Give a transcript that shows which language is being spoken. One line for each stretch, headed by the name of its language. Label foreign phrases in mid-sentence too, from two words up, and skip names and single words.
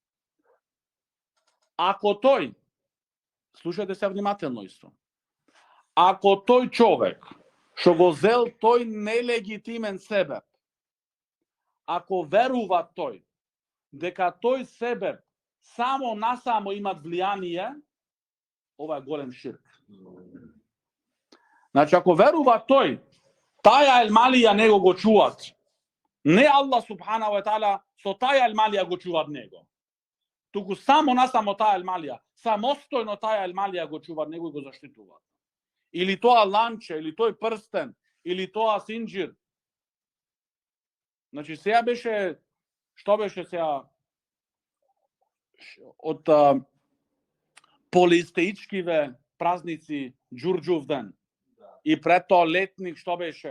Macedonian: Ако тој, слушајте се внимателно исто, ако тој човек што го зел тој нелегитимен себеп, ако верува тој дека тој себеп само насамо имат влијание, ова е голем ширк. Значи, ако верува тој, таја елмалија него го чуват, не Аллах
Arabic: سبحانه وتعالى
Macedonian: со таја елмалија го чуват него, туку само насамо таја елмалија, самостојно таја елмалија го чуват него и го заштитуваат. Или тоа ланче, или тој прстен, или тоа синџир. Значи, сега беше, што беше сега од полиистеичкиве празници Ѓурѓув ден и пред тоа летник, што беше?